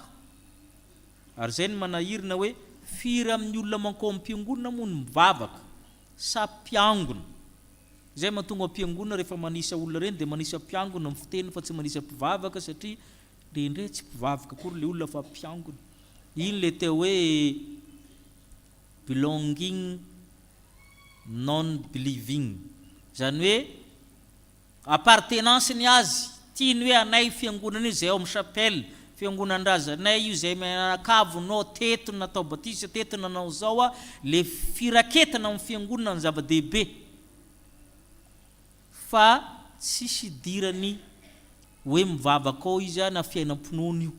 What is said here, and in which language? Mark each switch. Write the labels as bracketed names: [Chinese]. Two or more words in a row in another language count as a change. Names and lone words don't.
[Malagasy] Ary zay ny manahirina hoe firy amin'ny olona manko am-piangonana moa ny mivavaka sa mpiangona. Zay mahatonga am-piangonana rehefa manisa olona reny dia manisa mpiangona amin'ny fiteny fa tsy manisa mpivavaka satria ndre tsy mpivavaka kory le olona fa mpiangona. Iny le teo hoe [English] belonging non believing, [Malagasy] zany hoe appartenance ny azy tiany hoe anay fiangonana io zay ao amin'ny chapelle fiangonan-drazanay io zay menakavonao teto natao batisa teto nanao zao le firaketana amin'ny fiangonana ny zava-dehibe fa tsisy dirany hoe mivavaka ao izy na fiainam-ponoana io.